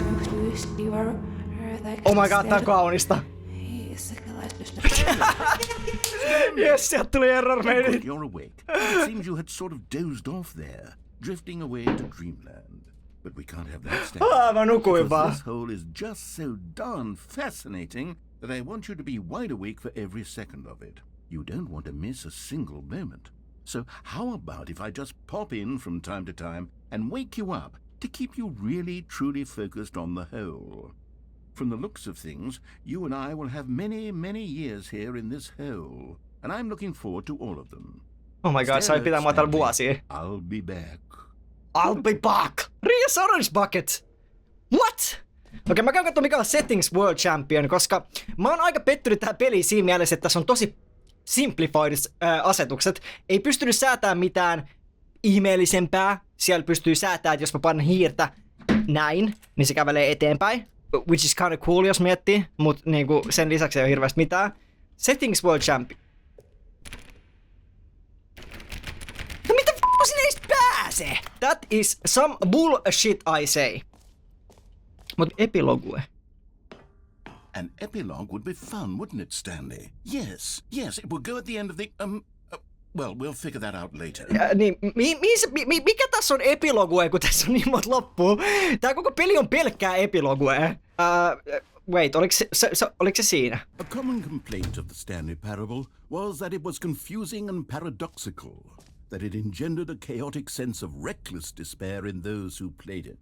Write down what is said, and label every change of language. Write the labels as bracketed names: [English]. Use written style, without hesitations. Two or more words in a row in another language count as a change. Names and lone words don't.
[English] Oh my god, [Finnish] tää on kaunista. Yes, sieltä tuli [English] error made. You're awake. It seems you had sort of dozed off there, drifting away to dreamland. But we can't have that stand. [Finnish] Mä nukuin vaan. [English] This hole is just so darn fascinating that I want you to be wide awake for every second of it. You don't want to miss a single moment. So how about if I just pop in from time to time and wake you up to keep you really truly focused on the hole? From the looks of things, you and I will have many, many years here in this hole, and I'm looking forward to all of them. Oh my god, [Finnish] sai pitää mua täällä vuosia. [English] I'll be back. I'll be back! Rias Orange Bucket! What? [Finnish] Okei, mä käyn katsomaan mikä on Settings World Champion, koska mä oon aika pettynyt tähän peliin siinä mielessä, että tässä on tosi simplified asetukset. Ei pystynyt säätämään mitään ihmeellisempää. Siellä pystyy säätämään, että jos mä panen hiirtä näin, niin se kävelee eteenpäin. [English] Which is kinda cool, [Finnish] jos miettii, mut niinku sen lisäksi ei ole hirveästi mitään. Settings World Champion. No mitä f***a sinne edes pääse? [English] That is some bullshit I say. [Finnish] Mut epilogue. [English] An epilogue would be fun, wouldn't it, Stanley? Yes, it will go at the end of the, well, we'll figure that out later. [Finnish] Niin, mikä tässä on epilogue, kun tässä on niin monta loppua? Tää koko peli on pelkkää epilogue. Wait, oliko se siinä? [English] A common complaint of the Stanley Parable was that it was confusing and paradoxical, that it engendered a chaotic sense of reckless despair in those who played it.